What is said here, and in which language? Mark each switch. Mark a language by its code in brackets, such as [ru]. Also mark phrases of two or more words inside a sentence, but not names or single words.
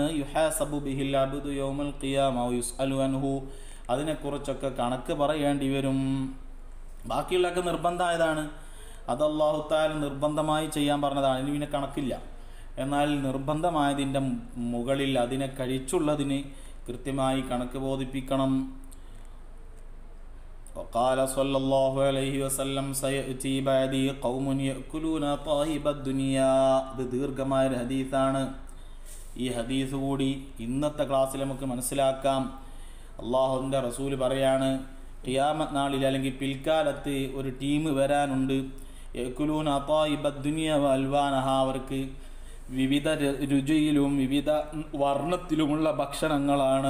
[ar] يحاسب به العبد يوم القيامة يسأل عنه, [ml] അതിനെക്കുറിച്ചൊക്കെ കണക്ക് പറയേണ്ടി വരും. ബാക്കിയുള്ളതൊക്കെ നിർബന്ധമായതാണ്, അത് അല്ലാഹു തആല നിർബന്ധമായി ചെയ്യാൻ പറഞ്ഞതാണ്, ഇനി പിന്നെ കണക്കില്ല. എന്നാൽ നിർബന്ധമായതിൻ്റെ മുകളിൽ അതിനെ കഴിച്ചുള്ളതിന് കൃത്യമായി കണക്ക് ബോധിപ്പിക്കണം. [ar] وقال صلى الله عليه وسلم سيأتي بعدي قوم يأكلون طيب الدنيا. [ml] ഇത് ദീർഘമായ ഒരു ഹദീസാണ്. ഈ ഹദീസ് കൂടി ഇന്നത്തെ ക്ലാസ്സിൽ നമുക്ക് മനസ്സിലാക്കാം. അള്ളാഹുവിൻ്റെ റസൂൽ പറയാണ്, ഖിയാമത്ത് നാളിൽ അല്ലെങ്കിൽ പിൽക്കാലത്ത് ഒരു ടീം വരാനുണ്ട്. [ar] يأكلون أطايب الدنيا وألوانها, [ml] അവർക്ക് വിവിധ രുചിയിലും വിവിധ വർണ്ണത്തിലുമുള്ള ഭക്ഷണങ്ങളാണ്.